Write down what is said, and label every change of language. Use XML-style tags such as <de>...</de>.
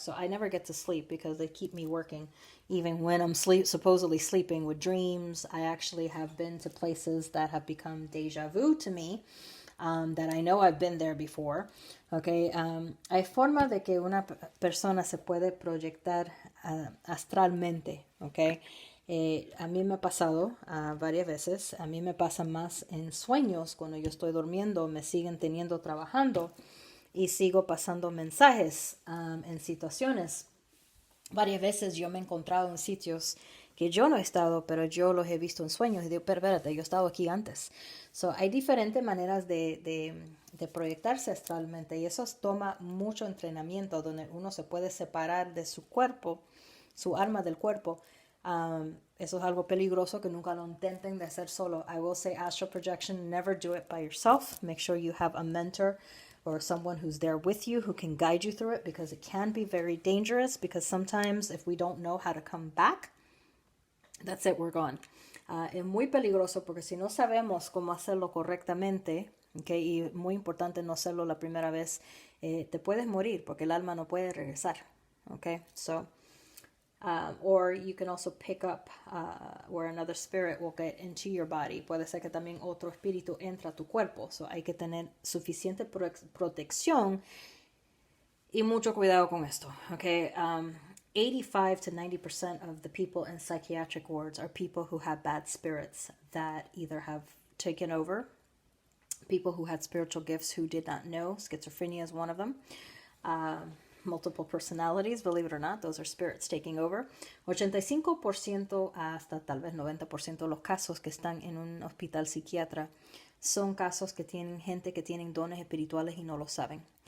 <en>So I never get to sleep because they keep me working even when I'm supposedly sleeping with dreams. I actually have been to places that have become deja vu to me, that I know I've been there before.</en> <es>Okay, hay forma de que una persona se puede proyectar astralmente, okay. A mí me ha pasado varias veces. A mí me pasa más en sueños. Cuando yo estoy durmiendo, me siguen teniendo trabajando y sigo pasando mensajes en situaciones. Varias veces yo me he encontrado en sitios que yo no he estado, pero yo los he visto en sueños y digo, pero espérate, yo he estado aquí antes. So, hay diferentes maneras de proyectarse astralmente y eso toma mucho entrenamiento, donde uno se puede separar de su cuerpo, su alma del cuerpo. Eso es algo peligroso, que nunca lo intenten de hacer solo.</es> <en>I will say astral projection, never do it by yourself. Make sure you have a mentor or someone who's there with you who can guide you through it, because it can be very dangerous, because sometimes if we don't know how to come back, that's it, we're gone.</en> <es>Es muy peligroso porque si no sabemos cómo hacerlo correctamente, okay, y muy importante no hacerlo la primera vez, te puedes morir porque el alma no puede regresar.</es> <en>Okay, so or you can also pick up where another spirit will get into your body.</en> <es>Puede ser que también otro espíritu entra a tu cuerpo. So hay que tener suficiente protección y mucho cuidado con esto.</es> <en>Okay, 85 to 90% of the people in psychiatric wards are people who have bad spirits that either have taken over, people who had spiritual gifts who did not know. Schizophrenia is one of them. Multiple personalities, believe it or not, those are spirits taking over.</en> <es>85% hasta tal vez 90% de los casos que están en un hospital psiquiatra son casos que tienen gente que tienen dones espirituales y no lo saben.</es>